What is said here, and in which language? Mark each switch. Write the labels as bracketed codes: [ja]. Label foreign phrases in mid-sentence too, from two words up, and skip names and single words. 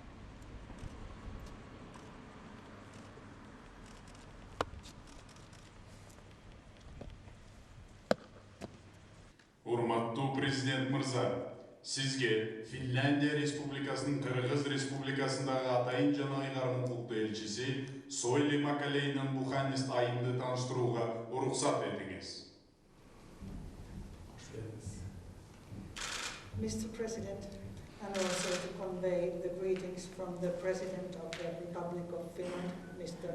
[ky] Урматтуу президент мырза, сизге Финляндия Республикасынын Кыргыз Республикасындагы атайын жана ыйгар укуктуу элчиси Сойли Макалейнин Буханист айымды тааныштырууга уруксат этиңиз. [en] Mr. President, and also to convey the greetings from the President of the Republic of Finland, Mr.